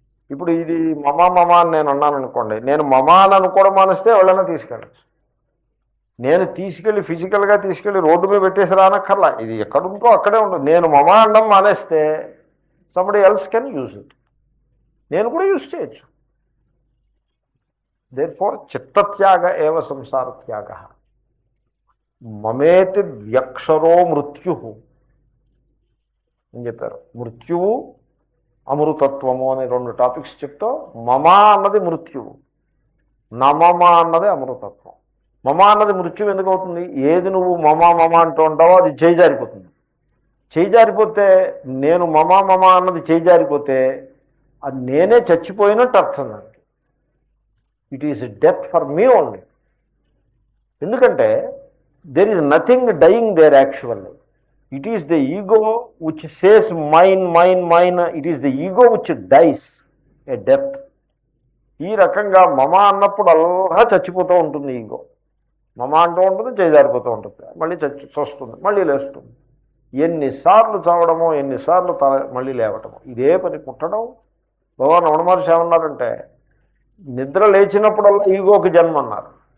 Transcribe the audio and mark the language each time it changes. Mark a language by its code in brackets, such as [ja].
[te] ఇప్పుడు ఇది మమ అని నేను అన్నాను అనుకోండి, నేను మమ అని అనుకోవడం మానేస్తే ఎవరైనా తీసుకెళ్ళచ్చు. నేను తీసుకెళ్ళి ఫిజికల్గా తీసుకెళ్ళి రోడ్డు మీద పెట్టేసి రానక్కర్లా, ఇది ఎక్కడుంటో అక్కడే ఉంటుంది. నేను మమ అనడం మానేస్తే [en] somebody else can use it. [te] నేను కూడా యూజ్ చేయొచ్చు. [en] therefore [sa] చిత్తత్యాగ ఏవ సంసార త్యాగ. మమేతి వ్యక్షరో మృత్యు [te] అని చెప్పారు. మృత్యువు అమృతత్వము అనే రెండు టాపిక్స్ చెప్తూ మమ అన్నది మృత్యువు, నమమ అన్నది అమృతత్వం. మమ అన్నది మృత్యువు ఎందుకు అవుతుంది? ఏది నువ్వు మమ అంటూ ఉంటావో అది చేయి జారిపోతుంది. చేయి జారిపోతే, నేను మమ అన్నది చేయి జారిపోతే అది నేనే చచ్చిపోయినట్టు అర్థం. దానికి [en] It is death for me only. [te] ఎందుకంటే [en] there is nothing dying there actually. It is the ego which says mine, mine, mine. It is the ego which dies a death. [te] ఈ రకంగా మమ అన్నప్పుడు అలా చచ్చిపోతూ ఉంటుంది ఈగో. మమ అంటూ ఉంటుంది, చేజారిపోతూ ఉంటుంది, మళ్ళీ చస్తుంది, మళ్ళీ లేస్తుంది. ఎన్నిసార్లు చావడమో, ఎన్నిసార్లు మళ్ళీ లేవటమో, ఇదే పని. పుట్టడం, భగవాన్ రమణ మహర్షి ఏమన్నారంటే, నిద్ర లేచినప్పుడల్లా ఈగోకి జన్మ అన్నారు.